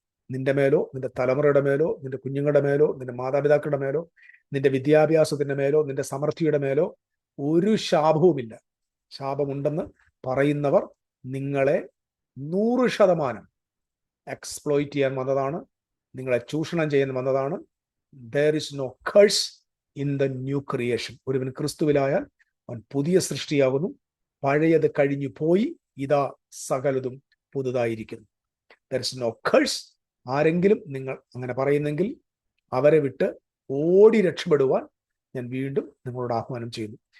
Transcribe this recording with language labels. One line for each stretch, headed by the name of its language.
Malayalam: നിന്റെ മേലോ, നിന്റെ തലമുറയുടെ മേലോ, നിന്റെ കുഞ്ഞുങ്ങളുടെ മേലോ, നിന്റെ മാതാപിതാക്കളുടെ മേലോ, നിന്റെ വിദ്യാഭ്യാസത്തിന്റെ മേലോ, നിന്റെ സമൃദ്ധിയുടെ മേലോ ഒരു ശാപവുമില്ല. ശാപമുണ്ടെന്ന് പറയുന്നവർ നിങ്ങളെ 100% എക്സ്പ്ലോയിറ്റ് ചെയ്യാൻ വന്നതാണ്, നിങ്ങളെ ചൂഷണം ചെയ്യാൻ വന്നതാണ്.
English: There is no curse in the new creation.
Malayalam: ഒരുവൻ ക്രിസ്തുവിലായാൽ അവൻ പുതിയ സൃഷ്ടിയാകുന്നു, പഴയത് കഴിഞ്ഞു പോയി, ഇതാ സകലതും പുതുതായിരിക്കുന്നു.
English: There is no curse.
Malayalam: ആരെങ്കിലും നിങ്ങൾ അങ്ങനെ പറയുന്നെങ്കിൽ അവരെ വിട്ട് ഓടി രക്ഷപ്പെടുവാൻ ഞാൻ വീണ്ടും നിങ്ങളോട് ആഹ്വാനം ചെയ്യുന്നു.